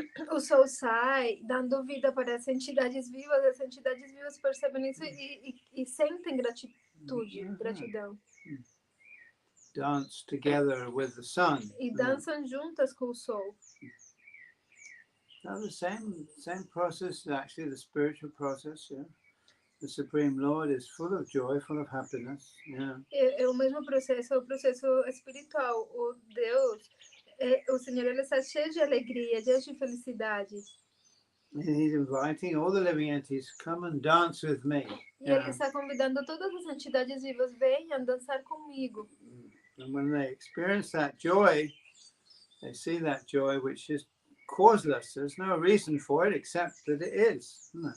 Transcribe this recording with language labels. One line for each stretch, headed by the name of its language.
Portuguese: O sol sai, dando vida para as entidades vivas percebem isso e sentem gratidão.
English: Dance together with the sun.
Portuguese: E dançam juntas com o sol.
English: Now the same process, actually the spiritual process, The Supreme Lord is full of joy, full of happiness.
Portuguese: É o mesmo processo, é o processo espiritual. O Deus, o Senhor, ele está cheio de alegria, cheio de felicidade.
English: And he's inviting all the living entities, come and dance with me.
Portuguese: E ele está convidando todas as entidades vivas, venham dançar comigo.
English: And when they experience that joy, they see that joy which is causeless. There's no reason for it except that it is.